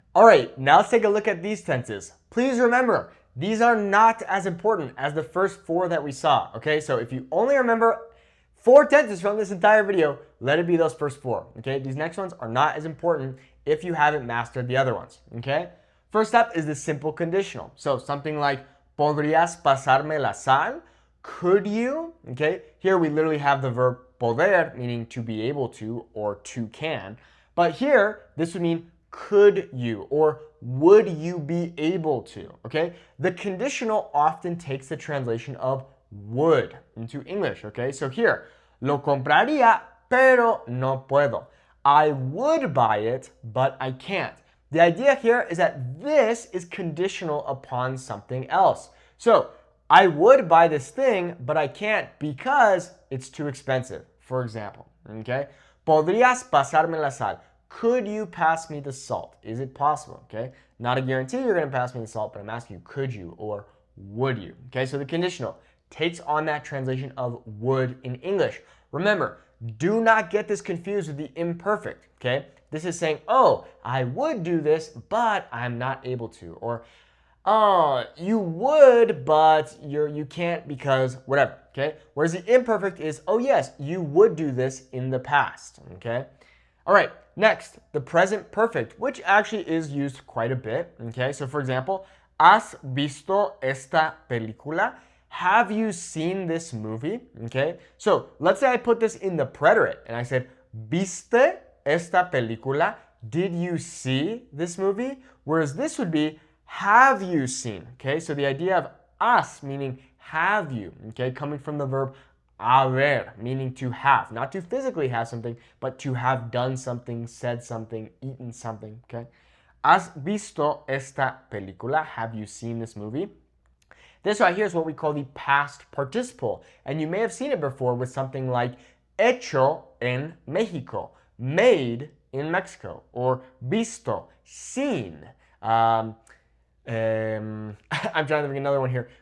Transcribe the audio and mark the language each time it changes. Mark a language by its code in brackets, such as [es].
[en] All right, now let's take a look at these tenses. Please remember, these are not as important as the first 4 that we saw. Okay, so if you only remember 4 tenses from this entire video, let it be those first 4, okay? These next ones are not as important if you haven't mastered the other ones, okay? First up is the simple conditional. So something like, [es] ¿podrías pasarme la sal? [en] Could you? Okay, here we literally have the verb poder, meaning to be able to or to can. But here, this would mean could you or would you be able to? Okay, the conditional often takes the translation of would into English. Okay, so here, [es] lo compraría, pero no puedo. [en] I would buy it, but I can't. The idea here is that this is conditional upon something else. So I would buy this thing, but I can't because it's too expensive. For example, okay? [es] ¿Podrías pasarme la sal? [en] Could you pass me the salt? Is it possible? Okay? Not a guarantee you're going to pass me the salt, but I'm asking you, could you or would you? Okay, so the conditional takes on that translation of would in English. Remember, do not get this confused with the imperfect, okay? This is saying, oh, I would do this, but I'm not able to. Or, oh, you would, but you can't because whatever, okay? Whereas the imperfect is, oh yes, you would do this in the past, okay? All right, next, the present perfect, which actually is used quite a bit, okay? So for example, [es] ¿has visto esta película? [en] Have you seen this movie? Okay, so let's say I put this in the preterite and I said, [es] ¿viste esta película? [en] Did you see this movie? Whereas this would be, have you seen? Okay, so the idea of has meaning have you, okay, coming from the verb haber, meaning to have, not to physically have something, but to have done something, said something, eaten something, okay? [es] ¿Has visto esta película? [en] Have you seen this movie? This right here is what we call the past participle. And you may have seen it before with something like [es] hecho en Mexico, [en] made in Mexico, or visto, seen. I'm trying to think another one here.